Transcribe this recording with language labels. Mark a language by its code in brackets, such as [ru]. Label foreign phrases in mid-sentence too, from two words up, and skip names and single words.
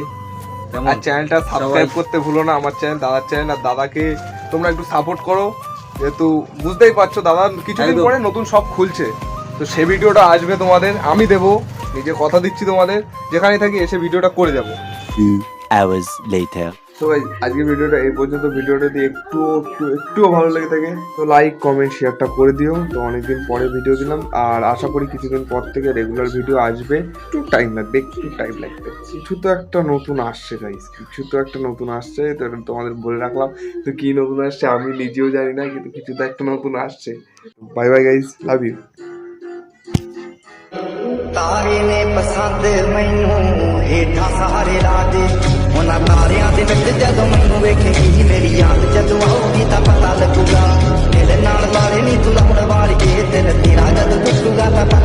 [bn] আর চ্যানেলটা সাবস্ক্রাইব করতে ভুলো না, আমার চ্যানেল, দাদার চ্যানেল। আর দাদাকে তোমরা একটু সাপোর্ট করো, যেহেতু বুঝতেই পারছো দাদা কিছুদিন পরে নতুন সব খুলছে, তো সেই ভিডিওটা আসবে তোমাদের, আমি দেবো, নিজে কথা দিচ্ছি তোমাদের, যেখানে থাকি এসে ভিডিওটা করে যাবো। [en] 2 hours later. [bn] তো আজকে ভিডিওটা এই পর্যন্ত। ভিডিওটা যদি একটুও ভালো লেগে থাকে তো [en] like comment [bn] শেয়ারটা করে দিও। তো অনেকদিন পরে ভিডিও দিলাম, আর আশা করি কিছুদিন পর থেকে [en] regular video [bn] আসবে। একটু টাইম লাগবে, কিছু তো একটা নতুন আসছে গাইস, তো এটা তোমাদের বলে রাখলাম। তো কি নতুন আসছে আমি নিজেও জানি না, কিন্তু কিছু তো একটা নতুন আসছে। [en] Bye bye guys, love you. [pa] ਤਾਰੇ ਨੇ ਪਸੰਦ ਮੈਨੂੰ ਹੇਠਾਂ ਸਹਾਰੇ ਲਾ ਦੇ ਉਹਨਾਂ ਤਾਰਿਆਂ ਦੇ ਵਿੱਚ ਜਦੋਂ ਮੈਨੂੰ ਵੇਖੇਗੀ ਮੇਰੀ ਯਾਦ ਜਦੋਂ ਆਊਗੀ ਤਾਂ ਪਤਾ ਲੱਗੂਗਾ ਦਿਲ ਨਾਲ ਵਾਲੇ ਨਹੀਂ ਤੂੰ ਲਾਉਣ ਵਾਲੀਏ ਦਿਲ ਤੇਰਾ ਜਦ ਟੁੱਟੂਗਾ ਤਾਂ ਪਤਾ